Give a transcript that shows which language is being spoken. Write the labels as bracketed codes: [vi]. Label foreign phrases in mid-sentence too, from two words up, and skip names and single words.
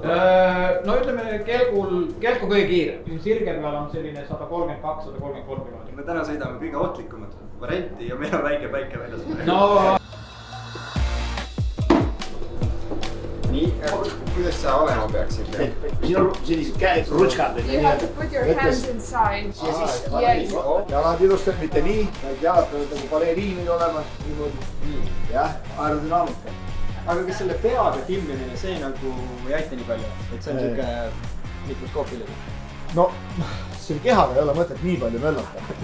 [et] No ütleme, kelku kõige kiire. Sirge peal on selline 132-133 km. Me täna sõidame kõige ohtlikumat varianti ja meil on väike päike väljas. No... Nii, kuidas sa olema peaksid? Siin on sellised käed, rutskad. [en] You have to put your hands inside. Yes. [et] Jalad ilustab, mitte nii. Jalad peavad nagu baleriinid olema. Jah, aerodünaamika. Aga kas selle peaga timmimine, see nagu ei aita nii palju? Et see on siuke mikroskoopiline? No, selle kehaga ei ole mõtet nii palju möllata.